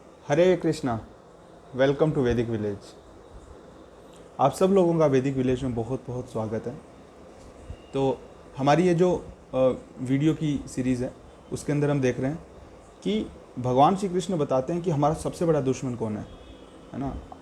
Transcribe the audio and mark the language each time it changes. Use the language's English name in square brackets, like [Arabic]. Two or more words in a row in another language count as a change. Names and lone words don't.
[Hindi] हरे कृष्णा। [English] Welcome to Vedic Village. [Hindi] आप सब लोगों का वैदिक विलेज में बहुत बहुत स्वागत है। तो हमारी ये जो वीडियो की सीरीज़ है उसके अंदर हम देख रहे हैं कि भगवान श्री कृष्ण बताते हैं कि हमारा सबसे बड़ा दुश्मन कौन है ना।